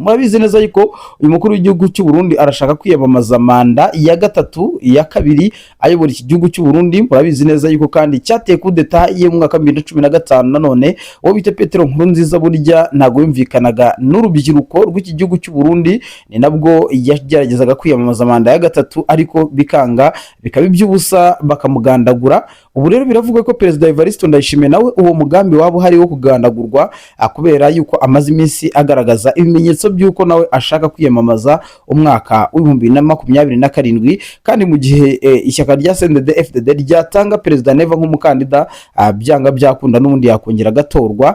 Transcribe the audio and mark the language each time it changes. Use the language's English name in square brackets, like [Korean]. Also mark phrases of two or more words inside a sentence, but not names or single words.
[Kinyarwanda] Murabizi neza yuko uyu mukuru w'igihugu cy'u Burundi arashaka kwiyamamaza manda ya gatatu ya kabiri ayobora iki gihugu cy'u Burundi. Murabizi neza yuko kandi cyateye kudeta ye mu mwaka 2015 nanone uwo bita Petero Nkurunziza burya ntago yumvikanaga n'urubyiruko rw'iki gihugu cy'u Burundi, ni nabwo yageragezaga kwiyamamaza manda ya gatatu ariko bikanga, bikaba iby'ubusa bakamugandagura. Ubu rero biravuga ko Perezida Evariste Ndayishimiye nawe uwo mugambi wabo hari wo kugandagurwa kubera yuko amaze iminsi agaragaza ibimenyetso by'uko nawe ashaka kwiyamamaza umwaka w'2027, kandi mu gihe ishyaka rya CNDD-FDD ryatanga Perezida Neva nk'umukandida byanga byakunda n'ubundi yakongera gatorwa.